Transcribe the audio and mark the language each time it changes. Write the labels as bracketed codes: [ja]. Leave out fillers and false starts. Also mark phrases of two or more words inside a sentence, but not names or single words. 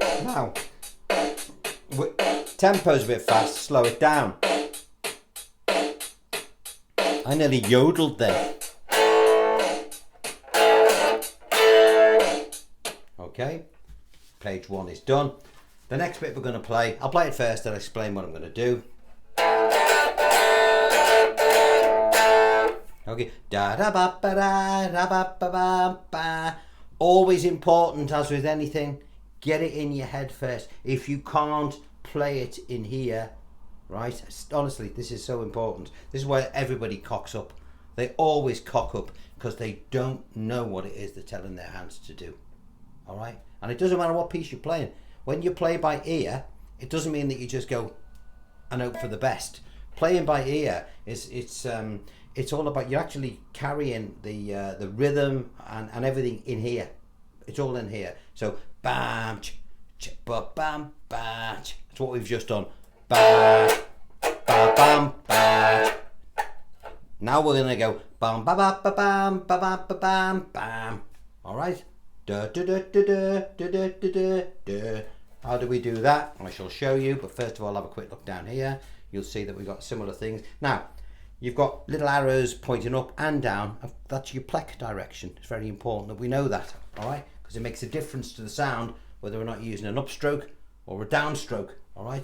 [en] Now, tempo's a bit fast, slow it down. I nearly yodeled there. Okay, page 1 is done. The next bit we're going to play, I'll play it first and explain what I'm going to do. Okay, da da ba ba da da ba ba ba ba. Always important, as with anything, get it in your head first. If you can't play it in here, right? Honestly, this is so important. This is why everybody cocks up. They always cock up because they don't know what it is they're telling their hands to do. All right, and it doesn't matter what piece you're playing. When you play by ear, it doesn't mean that you just go and hope for the best. Playing by ear is it's all about, you're actually carrying the rhythm and everything in here. It's all in here. So bam, ch ch ba bam ba. That's what we've just done. Ba ba bam ba. Now we're gonna go bam ba ba ba bam ba ba ba bam bam. All right. Da da da da da da da da da. How do we do that? I shall show you. But first of all, have a quick look down here. You'll see that we've got similar things. Now, you've got little arrows pointing up and down. That's your pleck direction. It's very important that we know that, all right? Because it makes a difference to the sound whether we're not using an upstroke or a downstroke, all right?